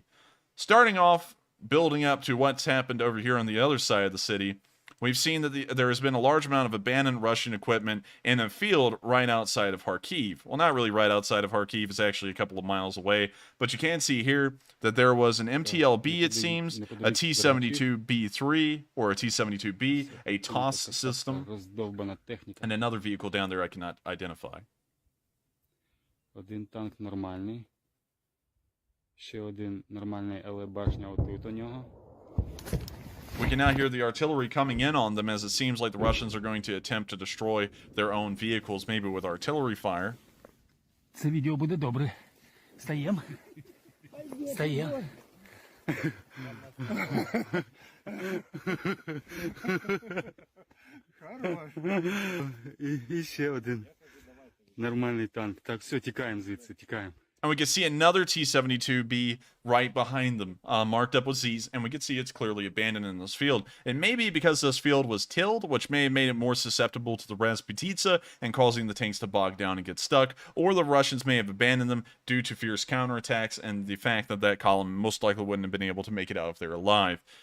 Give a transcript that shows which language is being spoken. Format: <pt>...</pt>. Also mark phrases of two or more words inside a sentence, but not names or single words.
<en>Starting off, building up to what's happened over here on the other side of the city, we've seen that there has been a large amount of abandoned Russian equipment in a field right outside of Kharkiv. Well, not really right outside of Kharkiv. It's actually a couple of miles away. But you can see here that there was an MTLB, it seems, a T-72B3 or a T-72B, a TOS system, and another vehicle down there I cannot identify.</en> <uk>Один танк нормальний. Ще один нормальний, але башня отут у нього.</uk> <en>We can now hear the artillery coming in on them, as it seems like the Russians are going to attempt to destroy their own vehicles, maybe with artillery fire.</en> <uk>Це відео буде добре. Стаєм? Стаєм. І ще один нормальний танк. Так, все, тікаємо звідси, тікаємо.</uk> <en>And we can see another T-72B right behind them, marked up with Z's, and we can see it's clearly abandoned in this field. It may be because this field was tilled, which may have made it more susceptible to the Rasputitsa and causing the tanks to bog down and get stuck, or the Russians may have abandoned them due to fierce counterattacks and the fact that that column most likely wouldn't have been able to make it out if they were alive.</en>